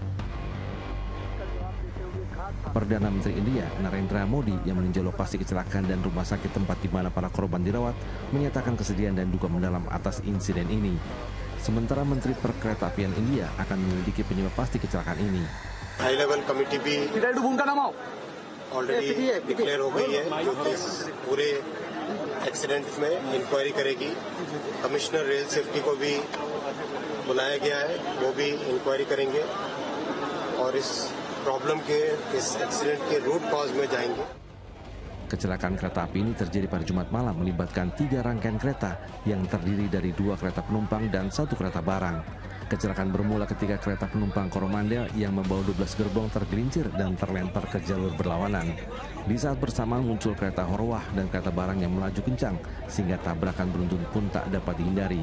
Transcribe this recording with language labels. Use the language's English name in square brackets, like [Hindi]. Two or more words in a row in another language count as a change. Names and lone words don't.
[Indonesian] Perdana Menteri India, Narendra Modi, yang meninjau lokasi kecelakaan dan rumah sakit tempat di mana para korban dirawat, menyatakan kesedihan dan duka mendalam atas insiden ini. Sementara Menteri Perkeretaapian India akan menyelidiki penyebab pasti kecelakaan ini. [English] high level committee [Hindi] भी [English] already declare [Hindi] हो गई है जो कि इस पूरे एक्सीडेंट में इंक्वायरी करेगी। [English] commissioner rail safety [Hindi] को भी बुलाया गया है, वो भी इंक्वायरी करेंगे और इस प्रॉब्लम के, इस एक्सीडेंट के [English] root cause [Hindi] में जाएंगे। [Indonesian] Kecelakaan kereta api ini terjadi pada Jumat malam melibatkan 3 rangkaian kereta yang terdiri dari 2 kereta penumpang dan 1 kereta barang. Kecelakaan bermula ketika kereta penumpang Coromandel yang membawa 12 gerbong tergelincir dan terlempar ke jalur berlawanan. Di saat bersamaan muncul kereta Horwah dan kereta barang yang melaju kencang sehingga tabrakan beruntun pun tak dapat dihindari.